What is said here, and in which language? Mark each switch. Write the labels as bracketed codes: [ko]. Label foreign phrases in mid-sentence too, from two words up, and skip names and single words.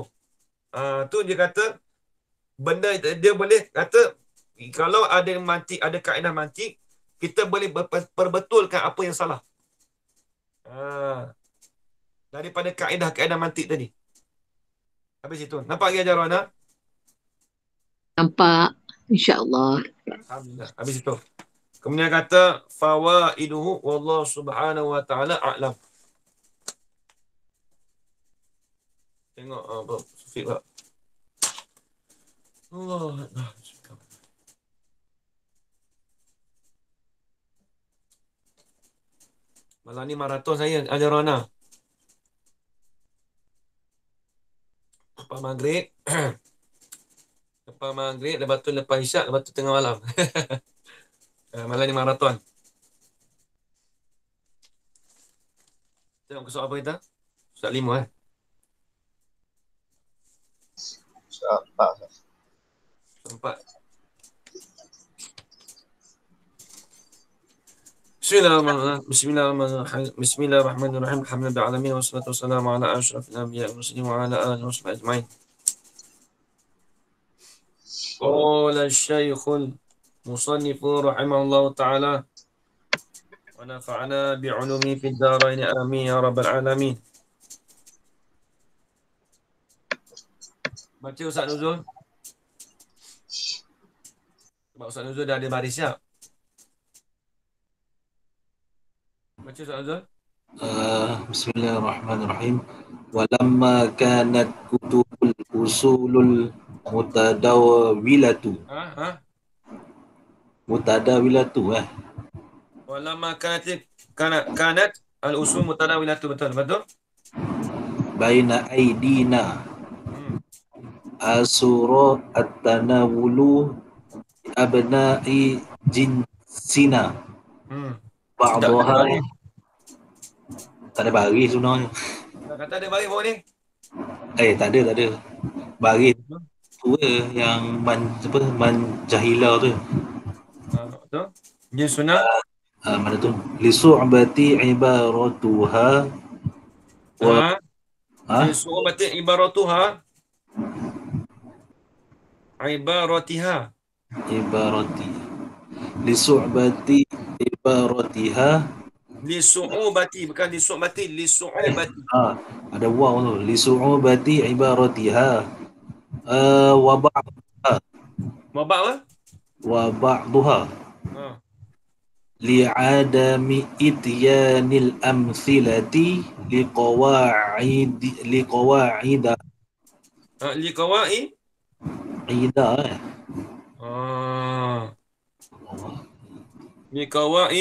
[ms] Tu dia kata, benda dia boleh kata, kalau ada mantik, ada kaedah mantik, kita boleh perbetulkan apa yang salah. Daripada kaedah-kaedah mantik tadi. Habis itu. Nampak lagi ajar Rona? Nampak. InsyaAllah. [ar] Alhamdulillah. [ms] Habis itu. Kemudian kata [ar] فوائده والله سبحانه وتعالى أعلم. [ms] Tengok apa Sufiq tak? Allah. Malam ni maraton saya ajar Rona. Lepas maghrib. Lepas maghrib, lepas tu lepas isyak, lepas tu tengah malam. Malam ni maraton. Tengok soal apa kita? Soal 5 Tak. Soal 4. [ar] Bismillahirrahmanirrahim. بسم الله الرحمن الرحيم. الحمد لله العالمين والصلاة والسلام على أشرف الأنبياء والمرسلين وعلى آله وصحبه أجمعين. قال الشيخ المصنف رحمه الله تعالى ونفعنا بعلومه في الدارين آمين يا رب العالمين. [ms] Baca Ustaz Nuzul. Sebab Ustaz Nuzul dah ada baris siap. Baca Ustaz Nuzul. [ar] Bismillahirrahmanirrahim. ولما كانت كتب الأصول المتداولة. Mutadawilatu ولما كانت الأصول المتداولة, betul. بين أيدينا عسر التناول أبناء جنسنا بعضها. [ms] Tak ada baris sebenarnya. Kata ada baris bawah ni. Tak ada. Baris tu yang jahila tu. Betul. Dia sunnah. Mana tu? [ar] لصعبة عبارتها [ms] Dia suruh baca ibaratiha. [ar] Ibarati. لصعبة عبارتها. لصعوبة, bukan لصعبة، لصعوبة. [ms] Ada waw tu. [ar] لصعبة عبارتها. وبعدها. وبعدها. لعدم إتيان الأمثلة للقواعد لقواع. لقواع